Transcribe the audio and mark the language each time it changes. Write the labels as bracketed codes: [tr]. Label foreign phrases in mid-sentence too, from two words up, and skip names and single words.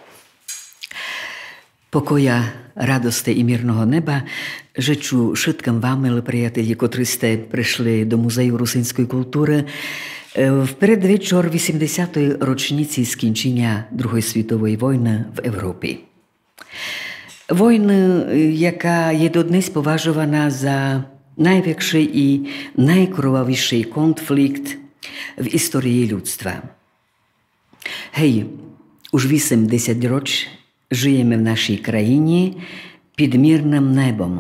[rue] Pokoja, radosti i mírneho neba žeču všetkým vám, milí priatelji, ktorí ste prišli do Muzeju rusínskej kultúry v predvečer 80. ročnici skončenia druhej svetovej vojny v Európe. Война, яка є доднес поважувана за найвікший і найкровавіший конфлікт в історії людства. Гей, уж 80 роч живемо в нашій країні під мирним небом.